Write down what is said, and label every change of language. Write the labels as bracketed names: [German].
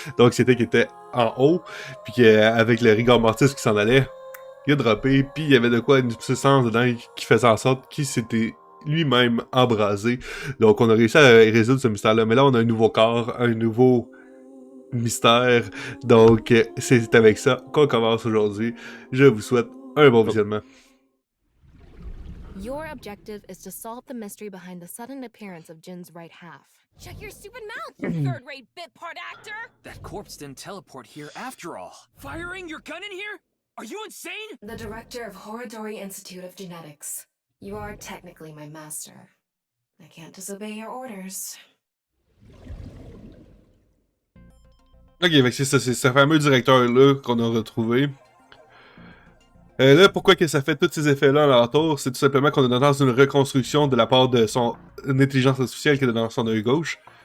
[French] Donc, c'était qui était en haut, puis qu'avec le rigor mortis qui s'en allait, il a droppé, puis il y avait de quoi, une substance dedans qui faisait en sorte qu'il s'était lui-même embrasé. Donc on a réussi à résoudre ce mystère-là. Mais là, on a un nouveau corps, un nouveau mystère. Donc c'est avec ça qu'on commence aujourd'hui. Je vous souhaite un bon visionnement. [English] Your objective is to solve the mystery behind the sudden appearance of Jin's right half. Shut your stupid mouth, you third-rate bit part actor! That corpse didn't teleport here after all. Firing your gun in here? Are you insane? The director of Horodori Institute of Genetics. You are technically my master. I can't disobey your orders. [French] Ok, c'est ce fameux directeur-là qu'on a retrouvé. Là, pourquoi que ça fait tous ces effets-là à l'entour? C'est tout simplement qu'on est dans une reconstruction de la part de son intelligence artificielle qui est dans son œil gauche.